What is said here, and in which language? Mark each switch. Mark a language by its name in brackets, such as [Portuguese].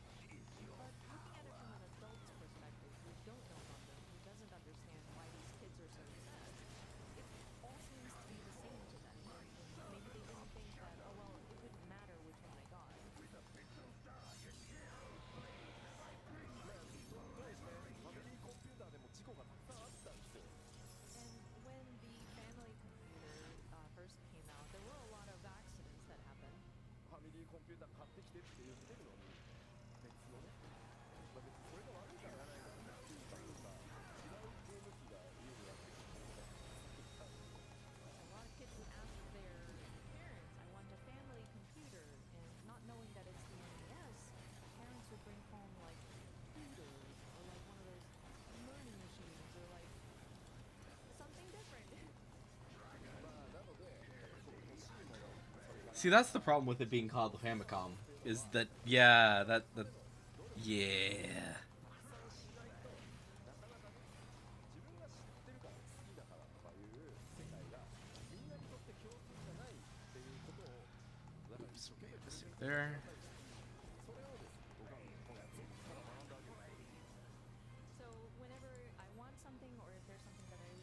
[English] But looking at it from an adult's perspective, who don't know Gundam, who doesn't understand why these kids are so obsessed, it all seems to be the same to them. Maybe they didn't think that, oh well, it wouldn't matter which one I got. [Japanese] 当時ねファミリーコンピューターでも事故がたくさんあったんですよ [English] And when the family computer first came out, there were a lot of accidents that happened. [Japanese] ファミリーコンピューター買ってきてって言ってるのに別のね、まあ、別にそれが悪いからやらないからっていうか違うゲーム機が家にあってきて [English] A lot of kids would ask their parents, I want a family computer, and not knowing that it's the NES, parents would bring home like computers or like one of those learning machines or like something different. [Japanese] まあなのでそう欲しいものそれが [English] See, that's the problem with it being called the Famicom. Is that, yeah, that, yeah. [Japanese] なかなかね自分が知ってるから好きだからとかいう世界がみんなにとって共通じゃないっていうことをだから一生懸命プレゼントしてくだ [English] There. [Japanese] さいそれをですね僕はこのゾックから学んだわけですよ [English] So whenever I want something or if there's something that's